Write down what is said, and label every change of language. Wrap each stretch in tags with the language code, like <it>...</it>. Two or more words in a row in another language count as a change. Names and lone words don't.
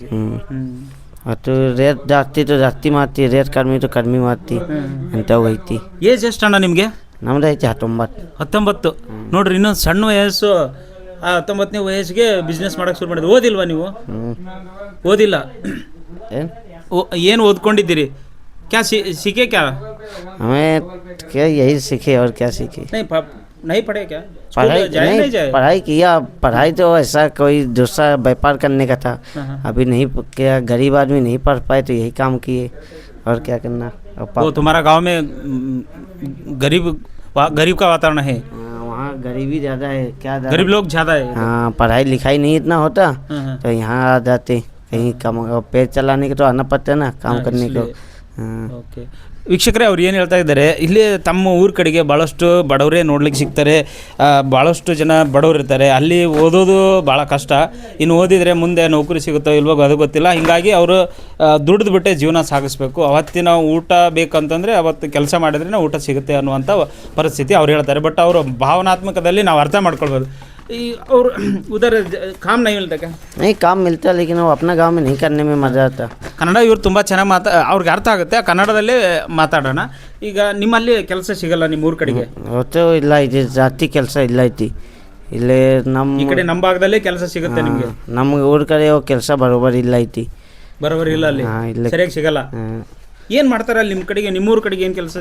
<kn>ಒಟ್ಟು ರೇಟ್ ಜಾಸ್ತಿ ಜಾಸ್ತಿ ಮಾಡ್ತಿ, ರೇಟ್ ಕಡಿಮೆ ಕಡಿಮೆ ಮಾಡ್ತಿ ಅಂತ ಐತಿ. ಏಜ್ ಎಷ್ಟು ಅಣ್ಣ ನಿಮಗೆ? ನಮ್ದು ಐತಿ 19. 19. ನೋಡ್ರಿ, ಇನ್ನೊಂದು ಸಣ್ಣ ವಯಸ್ಸು. 19ನೇ ವಯಸ್ಸಿಗೆ ಬಿಸ್ನೆಸ್ ಮಾಡಕ್ಕೆ ಶುರು ಮಾಡಿದ್ರಿ. ಓದಿಲ್ವಾ ನೀವು? ಓದಿಲ್ಲ. ಏನು ಓದ್ಕೊಂಡಿದ್ದೀರಿ?</kn> <hi>क्या सीखे क्या? हमें क्या यही सीखे और क्या सीखे? नहीं पढ़े क्या? पढ़ाई किया। पढ़ाई तो ऐसा कोई दूसरा व्यापार करने का था। अभी नहीं क्या, गरीब आदमी नहीं पढ़ पाए तो यही काम किए, और क्या करना। वो तुम्हारा गांव में गरीब का वातावरण है? वहाँ गरीबी ज़्यादा है। क्या गरीब लोग ज़्यादा है? हाँ, पढ़ाई लिखाई नहीं इतना होता तो यहाँ आ जाते। कहीं कम पेट चलाने के तो आना पड़ता है ना, काम करने को.</hi> <kn>ಓಕೆ ವೀಕ್ಷಕರೇ, ಅವ್ರು ಏನು ಹೇಳ್ತಾ ಇದ್ದಾರೆ, ಇಲ್ಲಿ ತಮ್ಮ ಊರ ಕಡೆಗೆ ಭಾಳಷ್ಟು ಬಡವರೇ ನೋಡ್ಲಿಕ್ಕೆ ಸಿಗ್ತಾರೆ. ಭಾಳಷ್ಟು ಜನ ಬಡವರು ಇರ್ತಾರೆ. ಅಲ್ಲಿ ಓದೋದು ಭಾಳ ಕಷ್ಟ. ಇನ್ನು ಓದಿದರೆ ಮುಂದೆ ನೌಕರಿ ಸಿಗುತ್ತೋ ಇಲ್ವೋ ಅದು ಗೊತ್ತಿಲ್ಲ. ಹೀಗಾಗಿ ಅವರು ದುಡ್ದು ಬಿಟ್ಟೆ ಜೀವನ ಸಾಗಿಸ್ಬೇಕು. ಅವತ್ತಿನ ಊಟ ಬೇಕಂತಂದರೆ ಅವತ್ತು ಕೆಲಸ ಮಾಡಿದ್ರೆ ಊಟ ಸಿಗುತ್ತೆ ಅನ್ನುವಂಥ ಪರಿಸ್ಥಿತಿ ಅವ್ರು ಹೇಳ್ತಾರೆ. ಬಟ್ ಅವರು ಭಾವನಾತ್ಮಕದಲ್ಲಿ ನಾವು ಅರ್ಥ ಮಾಡ್ಕೊಳ್ಬೋದು.</kn> <hi>और उधर काम नहीं मिलता क्या? नहीं, काम मिलता, लेकिन वो अपना गांव में नहीं करने में मज़ा आता.</hi> <kn>ಕನ್ನಡ ಇವ್ರು ತುಂಬ ಚೆನ್ನಾಗಿ ಅವ್ರಿಗೆ ಅರ್ಥ ಆಗುತ್ತೆ. ಕನ್ನಡದಲ್ಲೇ ಮಾತಾಡೋಣ. ಈಗ ನಿಮ್ಮಲ್ಲಿ ಕೆಲಸ ಸಿಗಲ್ಲ ನಿಮ್ಮ ಊರ ಕಡೆಗೆ? ಹೊತ್ತು ಇಲ್ಲ, ಇದು ಜಾಸ್ತಿ ಕೆಲಸ ಇಲ್ಲ ಐತಿ ಇಲ್ಲೇ. ಈ ಕಡೆ ನಮ್ಮ ಭಾಗದಲ್ಲೇ ಕೆಲಸ ಸಿಗುತ್ತೆ ನಿಮಗೆ? ನಮ್ಗೆ ಊರ ಕಡೆ ಕೆಲಸ ಬರೋಬ್ಬರಿ ಇಲ್ಲ ಐತಿ. ಬರೋಬ್ಬರಿ ಇಲ್ಲ ಅಲ್ಲಿ? ಸರಿಯಾಗಿ ಸಿಗಲ್ಲ. ಏನು ಮಾಡ್ತಾರೆ ಅಲ್ಲಿ ನಿಮ್ಮ ಕಡೆಗೆ? ನಿಮ್ಮೂರ ಕಡೆಗೆ ಏನು ಕೆಲಸ?</kn>